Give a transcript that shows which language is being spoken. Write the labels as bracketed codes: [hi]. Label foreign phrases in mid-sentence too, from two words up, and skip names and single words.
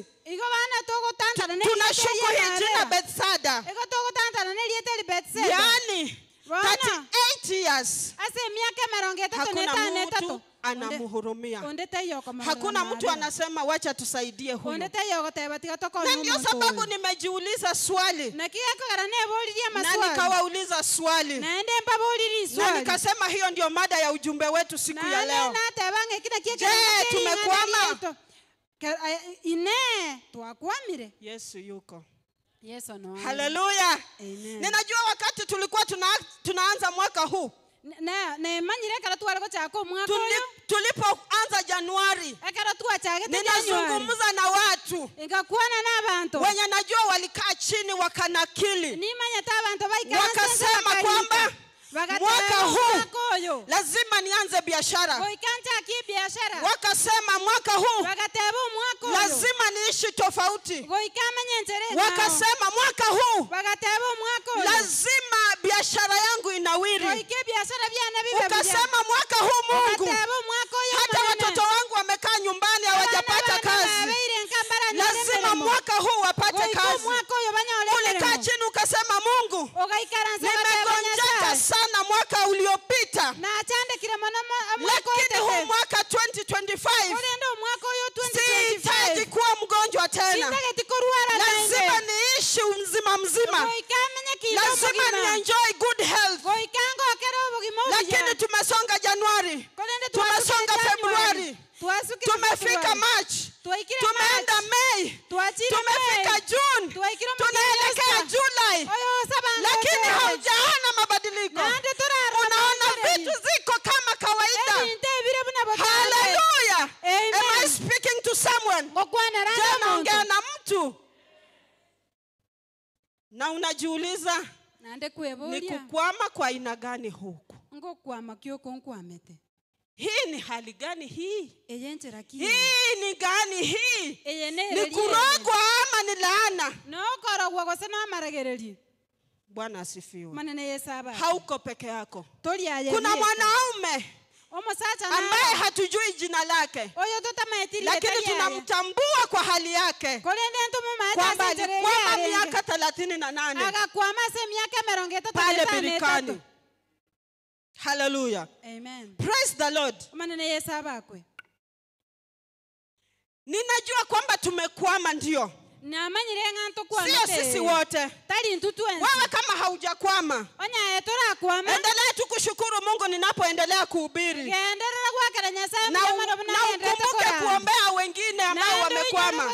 [guz] igo bana togotantana ne [sw] Tunashuku hii jina Bethsaida. [guz] igo togotantana ne liete libetseda [sw] Yaani Bwana. [en] 38 years [guz] ase emiaka mirongo itatu [sw] hakuna [guz] n'etaano [sw] mtu [guz] etatu [sw] anamhurumia. [guz] onde teyoko [sw] Hakuna mtu anasema wacha tusaidie huyu. [guz] onde teyoko teba tiga [sw] Na [guz] tokonya [sw] ndio [guz] omonto [sw] sababu [guz] oyo. [sw] nimejiuliza swali [guz] na kigakogera neboririe [sw] na maswali nikawauliza swali [guz] naende mbaboririe [sw] na [guz] iswali [sw] nikasema hiyo ndio mada ya ujumbe wetu siku ya leo. Je, tumekwama? [guz] ine twakwamire [sw] Yesu yuko. [guz] yesu no [sw] Haleluya. [guz] amen [sw] Ninajua wakati tulikuwa tunaanza mwaka huu, [guz] ne manyire kara twara gochaka omwaka oyo [sw] tulipoanza Januari, [guz] ekara twachagete [sw] ninazungumza na watu [guz] ingakwana n'abantu [sw] wenye najua walikaa chini wakanakili, [guz] nimanyete abantu baikara [sw] wakasema kwamba mwaka huu [guz] oyo [sw] lazima nianze biashara. [guz] goikanchaki biashara [sw] Wakasema mwaka huu [guz] bagateba omwaka oyo [sw] lazima niishi tofauti. [guz] goikamenya entere [sw] Wakasema mwaka huu [guz] bagateba omwaka oyo [sw] lazima biashara yangu inawiri. [guz] goike biashara byana bibe [sw] Ukasema mwaka huu Mungu, [guz] bagateba omwaka oyo [sw] hata watoto wangu wamekaa nyumbani hawajapata kazi, lazima mwaka huu wapate kazi. [guz] omwaka oyo banyole [sw] Ulikaa chini ukasema Mungu, nimegonjeka sana mwaka uliopita, [guz] nachandikire mono mwaka [sw] lakini huu mwaka 2025 [guz] olende omwaka oyo [sw] sihitaji kuwa mgonjwa tena. [guz] sitageti korwara [sw] Lazima niishi mzima mzima, [guz] goikamenya [sw] lazima ni [en] enjoy good health. [guz] goikango okera obugima [sw] Lakini tumesonga Januari, tumesonga Februari, tumefika March, tumeenda Mei, tumefika June, tunaelekea July, lakini haujaona mabadiliko. Unaona vitu ziko kama kawaida. Hallelujah. [en] Am I speaking to someone? [sw] Je, naongea na mtu? Na unajiuliza [guz] nande ni kweburia [sw] kukwama kwa aina gani huku? [guz] ngokwama kyoko nkwamete [sw] Hii ni hali gani hii? [guz] eyenchera ki [sw] Hii ni gani hii? [guz] eyene [sw] Ni kurogwa ama ni laana? [guz] nokorogwa gose n'amaragererie [sw] Bwana asifiwe. [guz] Manene Yesu aba. [sw] Hauko peke yako. [guz] Toli aye. [sw] Kuna mwanaume ambaye hatujui jina lake, lakini tunamtambua kwa hali yake kwamba alikwama miaka 38 pale birikani. Hallelujah. Amen. [en] Praise the Lord. [sw] Ninajua kwamba tumekwama ndio. Sio sisi wote. Wewe kama haujakwama, endelea tu kushukuru Mungu ninapoendelea kuhubiri. Na ukumbuke kuombea wengine ambao wamekwama.